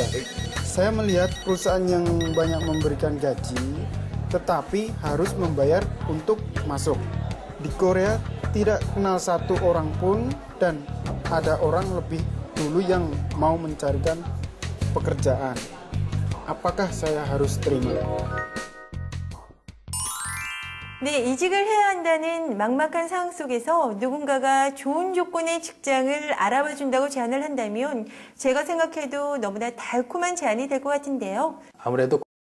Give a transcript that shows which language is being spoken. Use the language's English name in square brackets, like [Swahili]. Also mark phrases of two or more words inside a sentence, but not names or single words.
[Indonesian] Saya melihat perusahaan yang banyak memberikan gaji, tetapi harus membayar untuk masuk. Di Korea tidak kenal satu orang pun dan ada orang lebih dulu yang mau mencarikan pekerjaan. Apakah saya harus terima? [Korean] 네, 이직을 해야 한다는 막막한 상황 속에서 누군가가 좋은 조건의 직장을 알아봐 준다고 제안을 한다면 제가 생각해도 너무나 달콤한 제안이 될 것 같은데요. 아무래도